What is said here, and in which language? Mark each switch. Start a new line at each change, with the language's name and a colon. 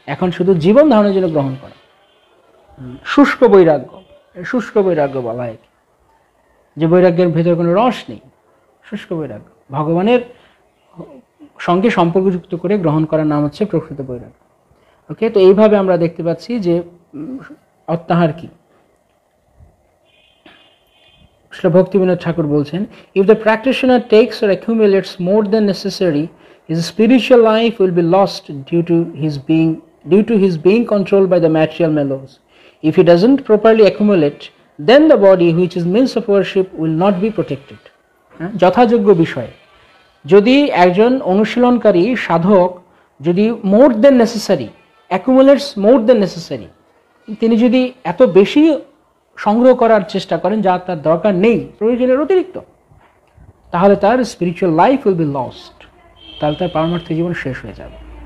Bangla: এখন শুধু জীবন ধারণের জন্য গ্রহণ করা, শুষ্ক বৈরাগ্য, শুষ্ক বৈরাগ্য বলা হয়, যে বৈরাগ্যের ভেতরে কোনো রস নেই, শুষ্ক বৈরাগ্য। ভগবানের সঙ্গে সম্পর্কযুক্ত করে গ্রহণ করার নাম হচ্ছে প্রকৃত বৈরাগ্য। ওকে, তো এইভাবে আমরা দেখতে পাচ্ছি যে অত্যাহার কি। শ্রী ভক্তিবিনোদ ঠাকুর বলছেন,
English: if the practitioner takes or accumulates more than necessary, his spiritual life will be lost due to his being controlled by the material mellows. If he doesn't properly accumulate, then the body, which is means of worship, will not be protected.
Bangla: যথাযোগ্য বিষয়, যদি একজন অনুশীলনকারী সাধক যদি
English: more than necessary, accumulates more than necessary,
Bangla: তিনি যদি এত বেশি সংগ্রহ করার চেষ্টা করেন যা তার দরকার নেই, প্রয়োজনের অতিরিক্ত, তাহলে তার
English: spiritual life will be lost,
Bangla: তাহলে তার পারমার্থিক জীবন শেষ হয়ে যাবে।